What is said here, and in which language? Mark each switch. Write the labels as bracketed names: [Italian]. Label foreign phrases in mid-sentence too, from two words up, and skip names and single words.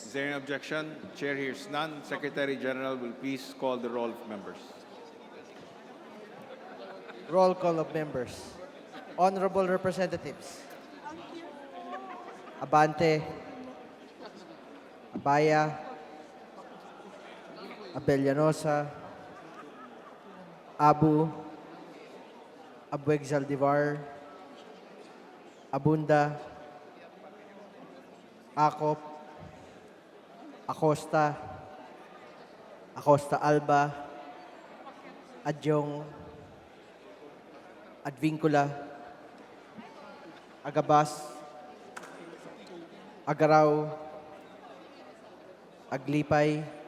[English] Is there any objection? Chair hears none. Secretary General will please call the roll of members. Roll call of members. Honorable Representatives. Abante. Abaya. Abellanosa. Abu. Abueg Zaldivar. Abunda. Acop. Acosta. Acosta Alba. Adjong. Advincula. Agabas. Agaraw. Aglipay.